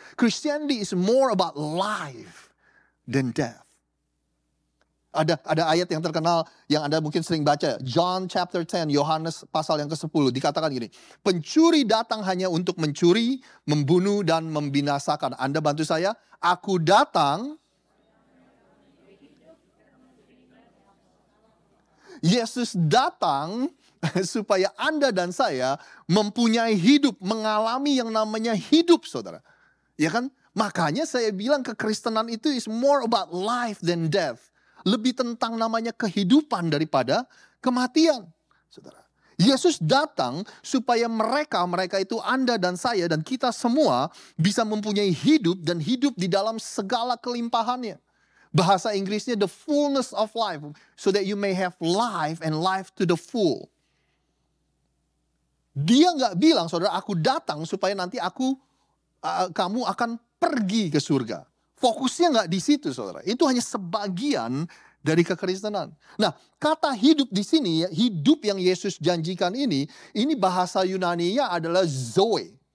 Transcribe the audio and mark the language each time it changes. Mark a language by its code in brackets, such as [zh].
[en] Christianity is more about life than death. [id] Ada ayat yang terkenal yang Anda mungkin sering baca. [en] John chapter 10, [id] Yohanes pasal yang ke-10. Dikatakan gini, pencuri datang hanya untuk mencuri, membunuh, dan membinasakan. Anda bantu saya, aku datang. Yesus datang supaya Anda dan saya mempunyai hidup, mengalami yang namanya hidup, saudara. Ya kan? Makanya saya bilang kekristenan itu [en] is more about life than death. [id] Lebih tentang namanya kehidupan daripada kematian, saudara. Yesus datang supaya mereka itu Anda dan saya dan kita semua bisa mempunyai hidup dan hidup di dalam segala kelimpahannya. Bahasa Inggrisnya [en] the fullness of life, so that you may have life and life to the full. [id] Dia nggak bilang, saudara, aku datang supaya nanti kamu akan pergi ke surga. Fokusnya nggak di situ, saudara. Itu hanya sebagian dari kekristenan. Nah, kata hidup di sini, hidup yang Yesus janjikan ini bahasa Yunani-nya adalah Zoe.